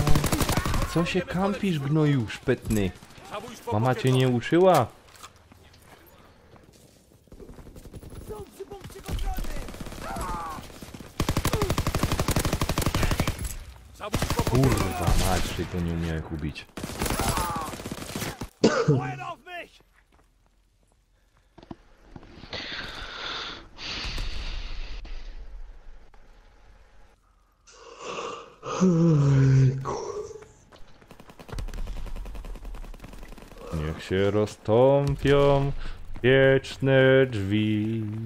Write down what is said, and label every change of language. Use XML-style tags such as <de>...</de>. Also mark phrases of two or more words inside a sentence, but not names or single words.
<pl>Co się kampisz, gnoju szpetny? Zabójstwo Mama cię potwierdzone. nie uszyła? Są przy punkcie kontrolnym! Zabójstwo Kurwa mać, tego nie umiałem ubić.</pl> <de>Feuer auf mich!</de> <pl>Niech się roztąpią wieczne drzwi.</pl>